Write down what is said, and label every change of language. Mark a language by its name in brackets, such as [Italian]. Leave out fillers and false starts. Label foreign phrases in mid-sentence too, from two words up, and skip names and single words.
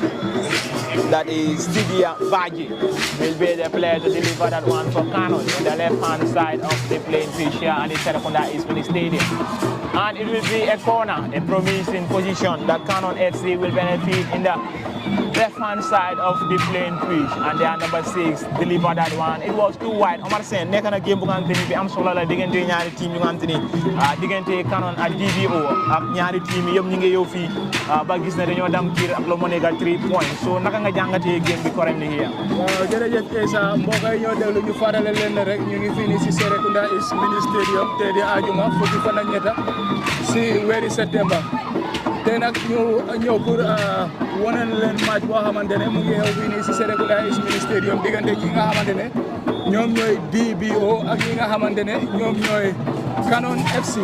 [English] That is Sidia Baji will be the player to deliver that one for Cannon in the left-hand side of the playing pitch here at the Serekunda East Mini Stadium. And it will be a corner, a promising position that Cannon FC will benefit in the left-hand side of the playing pitch, and their number 6 deliver that one. It was too wide. [Wolof] Omar Sen nekk na game bu nga xamante ni bi am solo la diggante ñaari team yu nga xamante ni diggante Cannon ak D.B.O ak ñaari team yi yëpp ñu ngi yow fii ba gis ne dañoo dam kiir ak lo mo nekk 3 points. So naka nga jàngatee game bi correctly here? waaw jërëjëf Essa, mbokk yi ñoo déglu ñu farale leen rek ñu ngi fii nii si Serekunda East Mini Stadium te di ajuma fukki fan ak ñetta si weeri septembre. Tey nag ñu ñëw pour wane leen match boo xamante ne mu ngi xew fii nii si Serekunda East Mini Stadium diggante ñi nga xamante ne ñoom ñooy D.B.O ak ñi nga xamante ne ñoom ñooy Cannon FC.